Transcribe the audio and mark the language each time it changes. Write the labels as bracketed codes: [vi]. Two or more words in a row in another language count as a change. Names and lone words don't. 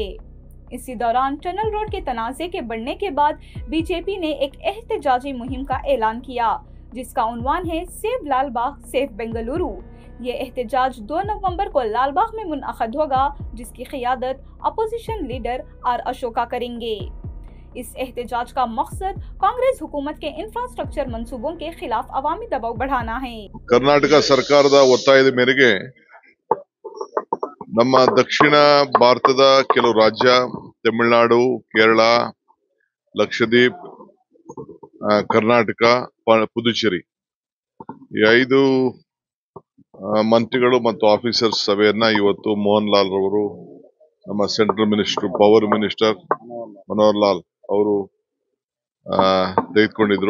[ur] اسی دوران [en] tunnel road [ur] کے تنازعے کے بڑھنے کے بعد بی جے پی نے ایک احتجاجی مہم کا اعلان کیا، جس کا عنوان ہے [en] Save Lalbagh Save Bengaluru. [ur] یہ احتجاج 2 نومبر کو لال باغ میں منعقد ہوگا، جس کی قیادت [en] opposition leader [ur] آر اشوکا کریں گے. اس احتجاج کا مقصد کانگریس حکومت کے انفراسٹرکچر منصوبوں کے خلاف عوامی دباؤ بڑھانا ہے. [kn] कर्नाटक ಸರ್ಕಾರದ ಒತ್ತಾಯದ ಮೇರೆಗೆ ನಮ್ಮ ದಕ್ಷಿಣ ಭಾರತದ ಕೆಲವು ರಾಜ್ಯ, ತಮಿಳುನಾಡು, ಕೇರಳ, ಲಕ್ಷದ್ವೀಪ್, ಕರ್ನಾಟಕ, ಪುದುಚೇರಿ ಈ 5 ಮಂತ್ರಿಗಳು ಮತ್ತು ಆಫೀಸರ್ಸ್ ಸಭೆಯನ್ನ ಇವತ್ತು ಮೋಹನ್ ಲಾಲ್ ರವರು, ನಮ್ಮ [en] central minister, power minister [kn] ಮನೋಹರ್ ಲಾಲ್ ಅವರು ತೆಗೆದುಕೊಂಡಿದ್ರು.